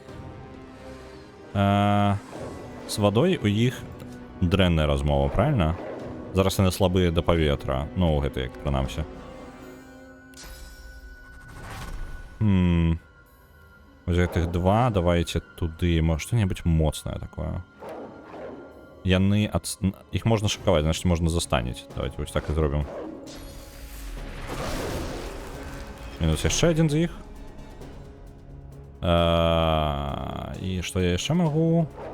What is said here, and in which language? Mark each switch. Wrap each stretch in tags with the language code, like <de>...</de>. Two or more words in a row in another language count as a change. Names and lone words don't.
<be>З вадой у іх дрэнная размова, правильно? Зараз яны слабыя да паветра. Ну, гэта як прынамсі. Вось гэтых два, давайте туды,</be> <ru>может, что-нибудь моцнае такое.</ru> <be>Яны іх можна шакаваць, значит, можна застанець. Давайте вось так і зробім. Мінус яшчэ адзін з іх. І што я яшчэ магу?</be>